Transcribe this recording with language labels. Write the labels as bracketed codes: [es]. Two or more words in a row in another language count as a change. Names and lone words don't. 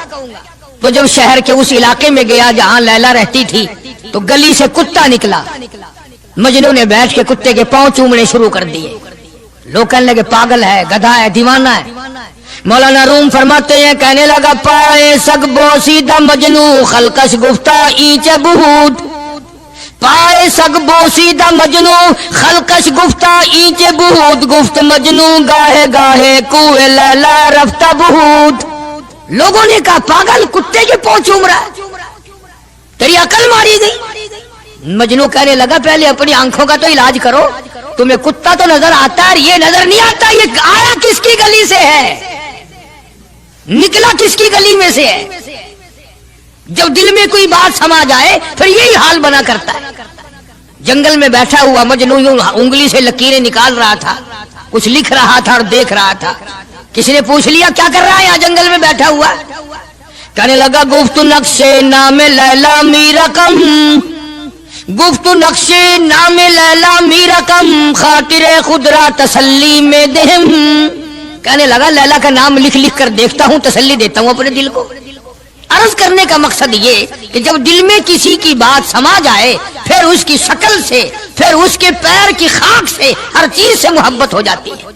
[ur] تو جب شہر کے اس علاقے میں گیا جہاں لیلا رہتی تھی، تو گلی سے کتا نکلا، مجنوں نے بیٹھ کے کتے کے پاؤں چومنے شروع کر دیے۔ لوگ کہنے لگے پاگل ہے، گدھا ہے، دیوانہ ہے۔ مولانا روم فرماتے ہیں، کہنے لگا [fa] پائے سگ بوسیدہ مجنو خلقش گفتہ اینچ بہود، پائے سگ بوسیدہ مجنو خلقش گفتہ اینچ بہود، گفت مجنو گاہے گاہے کوئے لیلا رفتہ بہود۔ [ur] لوگوں نے کہا پاگل، کتے کے پاؤں چوم رہا ہے، تیری عقل ماری گئی۔ مجنو کہنے لگا پہلے اپنی آنکھوں کا تو علاج کرو، تمہیں کتا تو نظر آتا ہے، یہ نظر نہیں آتا، یہ آیا کس کی گلی سے ہے، نکلا کس کی گلی میں سے ہے۔ جب دل میں کوئی بات سما جائے پھر یہی حال بنا کرتا ہے۔ جنگل میں بیٹھا ہوا مجنو یوں انگلی سے لکیریں نکال رہا تھا، کچھ لکھ رہا تھا اور دیکھ رہا تھا۔ کسی نے پوچھ لیا کیا کر رہا ہے یہاں جنگل میں بیٹھا ہوا؟ کہنے لگا [fa] گفت نقشے نام لیلا می رقم، گفت نقشے نام لیلا می رقم، خاطر خود را تسلی میں دہم۔ [ur] کہنے لگا لیلا کا نام لکھ لکھ کر دیکھتا ہوں، تسلی دیتا ہوں اپنے دل کو۔ عرض کرنے کا مقصد یہ کہ جب دل میں کسی کی بات سما جائے پھر اس کی شکل سے، پھر اس کے پیر کی خاک سے، ہر چیز سے محبت ہو جاتی ہے۔